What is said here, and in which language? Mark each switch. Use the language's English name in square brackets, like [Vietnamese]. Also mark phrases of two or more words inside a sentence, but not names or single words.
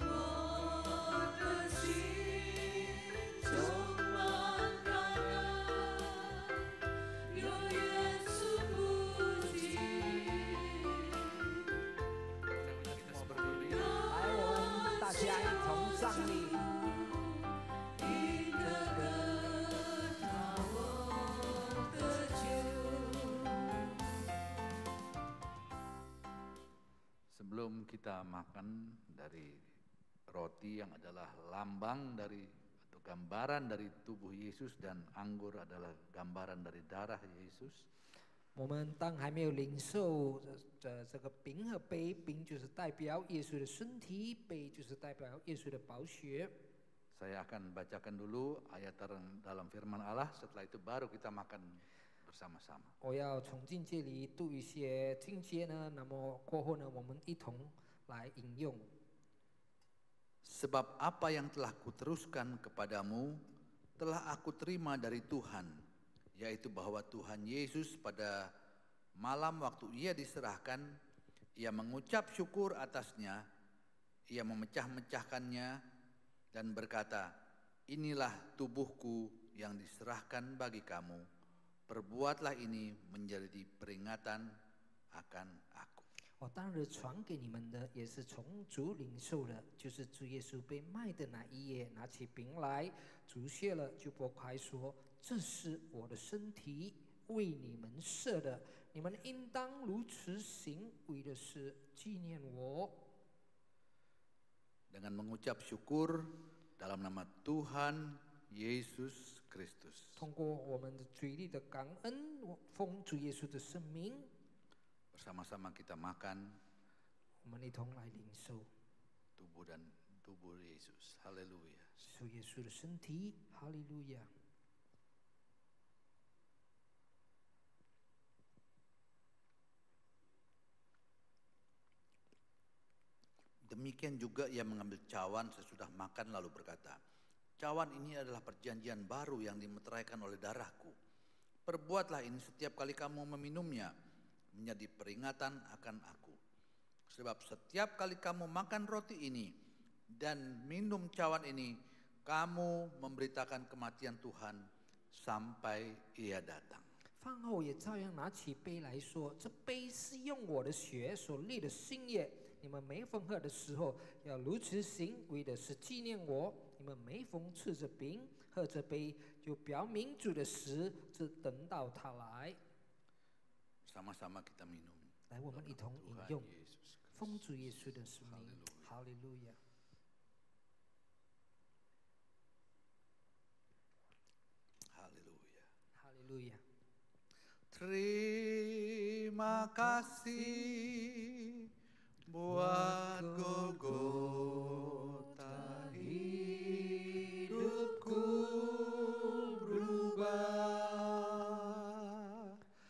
[Chinese] 我的心充满感恩，有耶稣不尽。来，我们大家一同站立。你的恩让我得救。 [Indonesian] Sebelum kita makan dari roti yang adalah lambang dari atau gambaran dari tubuh Yesus dan anggur adalah gambaran dari darah Yesus. [Chinese] 我们当还没有领受这个饼和杯，饼就是代表耶稣的身体，杯就是代表耶稣的宝血。 [Indonesian] Saya akan bacakan dulu ayat dalam firman Allah, setelah itu baru kita makan bersama-sama. [Chinese] 我要从经节里读一些经节呢，那么过后呢，我们一同来引用。 [Indonesian] Sebab apa yang telah kuteruskan kepadamu telah aku terima dari Tuhan, yaitu bahwa Tuhan Yesus pada malam waktu ia diserahkan, ia mengucap syukur atasnya, ia memecah-mecahkannya dan berkata, inilah tubuhku yang diserahkan bagi kamu, Perbuatlah ini menjadi peringatan akan aku. [Chinese] 我当日传给你们的，也是从主领受的，就是主耶稣被卖的那一夜，拿起饼来，主谢了，就拨开说：“这是我的身体，为你们设的，你们应当如此行，为的是纪念我。” [Indonesian] Dengan mengucap syukur dalam nama Tuhan Yesus Kristus. [Chinese] 通过我们的嘴里的感恩，奉主耶稣的圣名， [Indonesian] Bersama-sama kita makan [Chinese] 我们一同来领受 [Indonesian] tubuh Yesus. Haleluya. [Chinese] 主耶稣的身体，哈利路亚。 [Indonesian] Demikian juga ia mengambil cawan sesudah makan lalu berkata, cawan ini adalah perjanjian baru yang dimeteraikan oleh darahku. Perbuatlah ini setiap kali kamu meminumnya menjadi peringatan akan aku. Sebab setiap kali kamu makan roti ini dan minum cawan ini, kamu memberitakan kematian Tuhan sampai ia datang. [Chinese] 饭后也照样拿起杯来说：“这杯是用我的血所立的新约。你们每逢喝的时候，要如此行，为的是纪念我。你们每逢吃着饼、喝着杯，就表明主的死，直等到他来。” [Indonesian] Sama-sama kita minum. [Chinese] 来，我们一同饮 [Indonesian] Tuhan [Chinese] 用， [Indonesian] Yesus [Chinese] 奉 [Indonesian] Kristus. [Chinese] 主耶稣的圣名，哈利路亚。 [Indonesian] Haleluya. [Chinese] 哈利路亚。 [Indonesian] Terima kasih buat Golgota, hidupku berubah.